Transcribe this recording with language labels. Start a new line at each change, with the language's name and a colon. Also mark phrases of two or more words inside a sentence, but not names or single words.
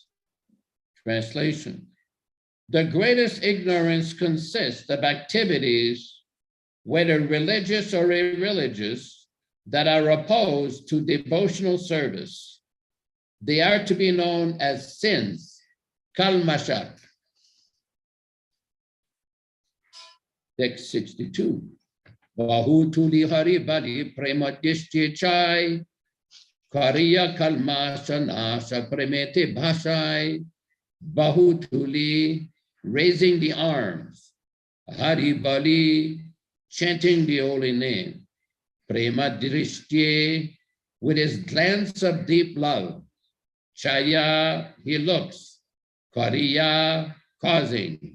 English: Translation: the greatest ignorance consists of activities, whether religious or irreligious, that are opposed to devotional service. They are to be known as sins, kalmasha. Text 62.
Bangla: বাহুতুলি হরি বলি প্রেমদৃষ্টি চায়, করিয়া কল্মষ নাশ প্রেমেতে ভাসায়.
English: Bahutuli, raising the arms.
Bangla: হরি বলি,
English: chanting the holy name. Premadishti, with his glance of deep love. Chaya, he looks. Kariya, causing.